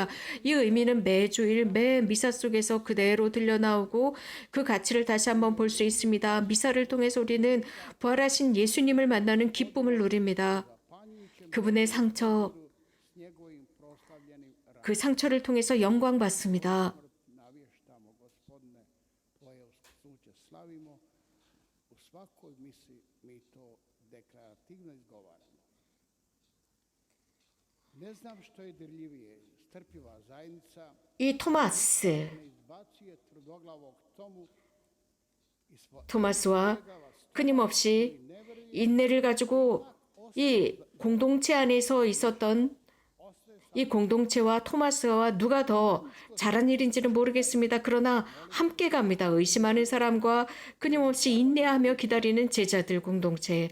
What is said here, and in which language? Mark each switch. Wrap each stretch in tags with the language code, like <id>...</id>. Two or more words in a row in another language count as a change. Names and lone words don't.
<ko>이 의미는 매주일, 매 미사 속에서 그대로 들려나오고 그 가치를 다시 한번 볼 수 있습니다. 미사를 통해서 우리는 부활하신 예수님을 만나는 기쁨을 누립니다. 그분의 상처, 그 상처를 통해서 영광 받습니다.</ko> <hr>Navještamo, Gospodine, Tvoje uskrsnuće slavimo. U svakoj misli mi to deklarativno izgovaramo. Ne znam što je dirljivije, strpljiva zajednica</hr> <ko>이 토마스,</ko> <hr>ne izbacuje tvrdoglavog tomu</hr> <ko>토마스와 끊임없이 인내를 가지고 이 공동체 안에서 있었던 이 공동체와 토마스와 누가 더 잘한 일인지는 모르겠습니다. 그러나 함께 갑니다. 의심하는 사람과 끊임없이 인내하며 기다리는 제자들 공동체.</ko>